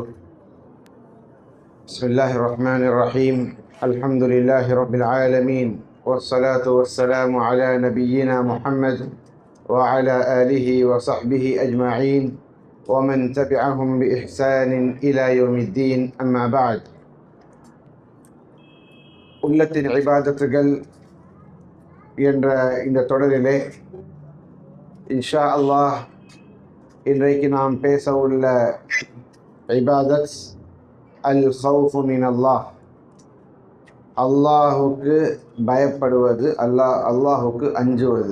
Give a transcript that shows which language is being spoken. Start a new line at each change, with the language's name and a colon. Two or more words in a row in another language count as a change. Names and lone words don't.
Arabic: بسم الله الرحمن الرحيم. الحمد لله رب العالمين، والصلاة والسلام على نبينا محمد وعلى آله وصحبه أجمعين ومن تبعهم بإحسان إلى يوم الدين. أما بعد.
Tamil: உள்ளத்தின் இபாதத்துகள் என்ற இந்த தொடரிலே
Arabic: إن شاء الله
Tamil: இன்றைக்கு நாம் பேச உள்ள
Arabic: عبادة الخوف من الله,
Tamil: அல்லாஹுக்கு பயப்படுவது, அல்லாஹுக்கு அஞ்சுவது.